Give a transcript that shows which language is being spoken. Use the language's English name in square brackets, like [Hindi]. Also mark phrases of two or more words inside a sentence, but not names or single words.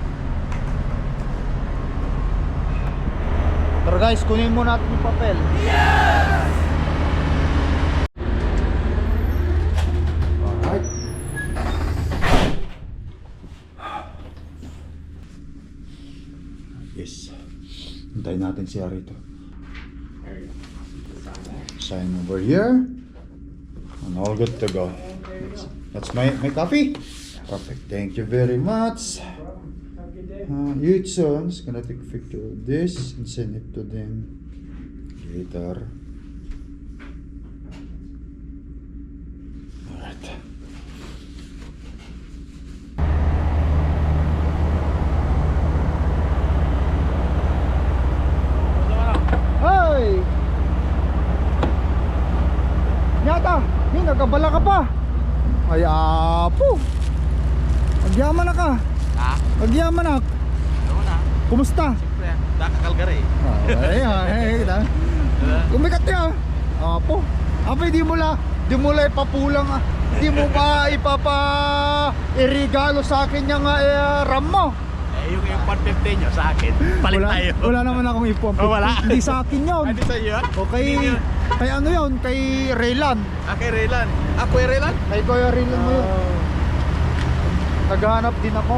[Filipino] Tara guys, kunin mo natin yung papel. [English] Alright. Yes. [Filipino] Hintayin natin siya rito. [English] Sign over here. And all good to go. That's my coffee. Perfect. Thank you very much. You too. I'm just gonna take a picture of this and send it to them later. Alright. Hey! [Filipino] Nyata! Hindi, nagkabala ka pa! Ay, [Iloko] apo! Agyaman na ka! [Filipino] Ha? [Iloko] Agyaman na! [Filipino] Ano na? Kumusta? Siyempre, nakakalgari. Ay, umikat niya! Apo! Apo, di mo la ipapulang di mo ba irigalo sa akin yung RAM mo? Yung 150 nyo sa akin, palit tayo. Wala naman akong ipon. Wala? Hindi sa akin yun. Hindi sa iyo? Okay. Kay ano yun? Kay Raylan. Kay Raylan. Kuya Raylan? Kay Kuya Raylan mo yun. Naghahanap din ako.